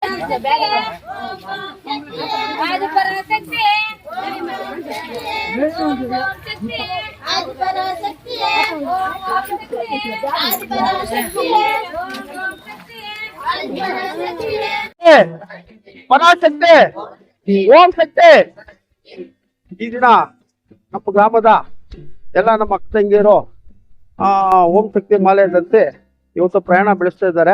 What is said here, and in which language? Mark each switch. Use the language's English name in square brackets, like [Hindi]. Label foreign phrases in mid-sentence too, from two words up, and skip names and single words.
[Hindi] आज पराशक्ति है, आज पराशक्ति है, आज पराशक्ति है, [Kannada] ಪರಾಶಕ್ತಿ ಓಂ ಶಕ್ತಿ. ಈ ದಿನ ನಮ್ಮ ಗ್ರಾಮದ ಎಲ್ಲ ನಮ್ಮ ಅಕ್ಕ ತಂಗಿಯರು ಓಂ ಶಕ್ತಿ ಮಾಲೆಯಂತೆ ಇವತ್ತು ಪ್ರಯಾಣ ಬೆಳೆಸ್ತಾ ಇದ್ದಾರೆ.